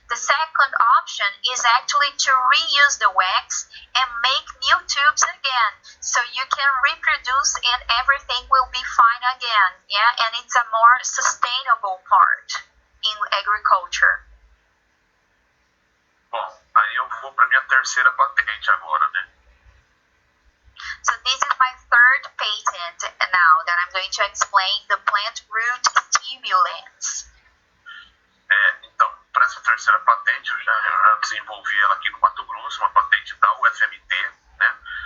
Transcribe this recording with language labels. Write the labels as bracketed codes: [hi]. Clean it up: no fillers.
[en] The second option is actually to reuse the wax and make new tubes again, so you can reproduce and everything will be fine again. Yeah, and it's a more sustainable part in agriculture. [pt] Bom, aí eu terceira patente agora, né? [en] So this is my third patent now that I'm going to explain the plant root stimulants. [pt] Então, para essa terceira patente, eu já desenvolvi ela aqui no Mato Grosso, uma patente da UFMT, né?